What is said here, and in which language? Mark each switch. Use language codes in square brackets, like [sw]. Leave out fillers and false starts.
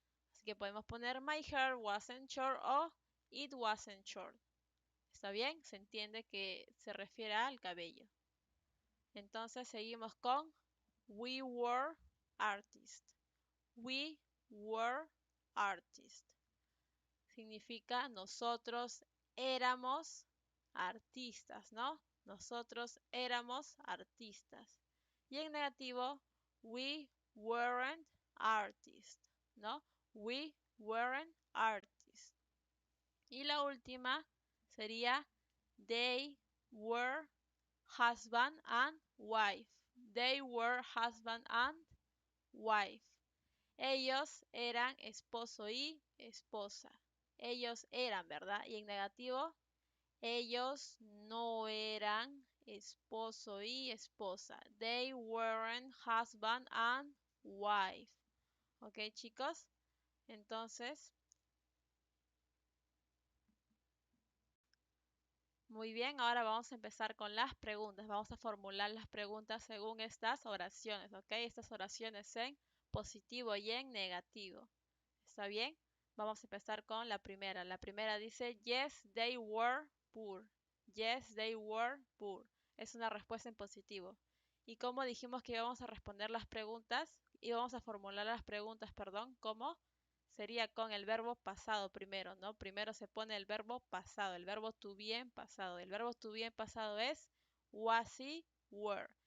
[es] Así que podemos poner [en] my hair wasn't short o it wasn't short. [es] ¿Está bien? Se entiende que se refiere al cabello. Entonces seguimos con [en] we were artists. We were artists. [es] Significa nosotros éramos artistas, ¿no? Nosotros éramos artistas. Y en negativo, [en] we weren't artists, [es] ¿no? [en] We weren't artists. [es] Y la última sería [en] they were husband and wife. They were husband and wife. [es] Ellos eran esposo y esposa. Ellos eran, ¿verdad? Y en negativo, Ellos no eran esposo y esposa. [en] They weren't husband and wife. [es] ¿Ok, chicos? Entonces, muy bien, ahora vamos a empezar con las preguntas. Vamos a formular las preguntas según estas oraciones, ¿ok? Estas oraciones en positivo y en negativo. ¿Está bien? Vamos a empezar con la primera. La primera dice, [en] yes, they were poor. Yes, they were poor. [es] Es una respuesta en positivo. Y como dijimos que íbamos a responder las preguntas, íbamos a formular las preguntas, perdón, ¿cómo? Sería con el verbo pasado primero, ¿no? Primero se pone el verbo pasado, el verbo to be en pasado. El verbo to be en pasado es was y were.